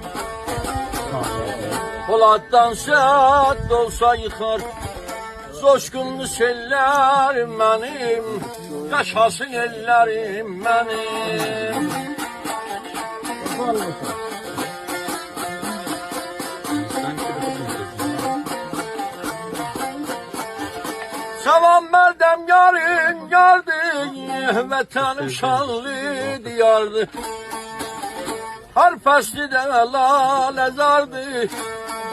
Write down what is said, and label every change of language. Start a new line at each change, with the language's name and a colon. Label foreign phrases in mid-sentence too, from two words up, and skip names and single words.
Turkish: Polattan sert olsa yıkar, coşkunlu sellerim benim. Yaşasın ellerim benim.
Azerbaijani: Salam mərdəm yarın gəldi, vətən şanlı diyardı. Hər fəsli də laləzardı,